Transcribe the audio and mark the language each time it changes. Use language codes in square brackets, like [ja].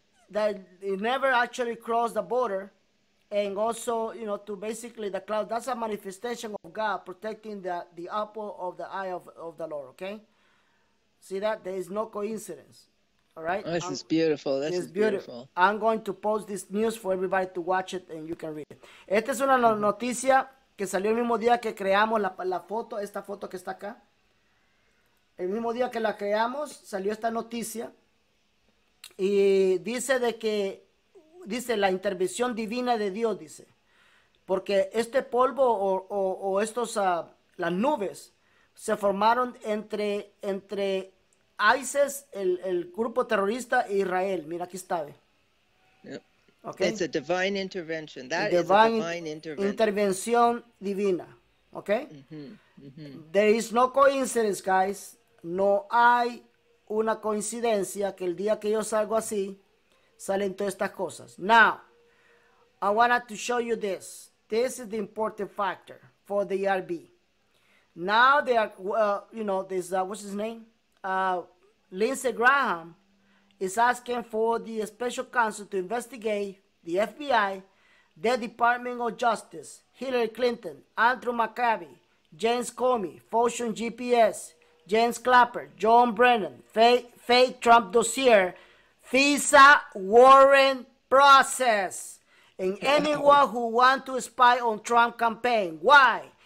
[en] that it never actually crossed the border, and also, you know, to basically the cloud. That's a manifestation of God protecting the apple of the eye of the Lord. Okay, see that there is no coincidence. All right. Oh, this is beautiful. This is beautiful. I'm going to post this news for everybody to watch it and you can read it. [es] Esta es una noticia que salió el mismo día que creamos la foto, esta foto que está acá. El mismo día que la creamos salió esta noticia y dice dice la intervención divina de Dios, dice, porque este polvo o estos, las nubes se formaron entre ISIS, el grupo terrorista, e Israel. Mira, aquí está. [en] Yep. Okay. It's a divine intervention. That is a divine intervention. [es] Intervención divina. Okay. [en] There is no coincidence, guys. [es] No hay una coincidencia que el día que yo salgo así, salen todas estas cosas. [en] Now, I wanted to show you this. This is the important factor for the RB. Now they are, you know, this, what's his name? Lindsey Graham is asking for the special counsel to investigate the FBI, the Department of Justice, Hillary Clinton, Andrew McCabe, James Comey, Fortune GPS, James Clapper, John Brennan, fake Trump dossier, FISA warrant process, and anyone who wants to spy on Trump campaign. Why?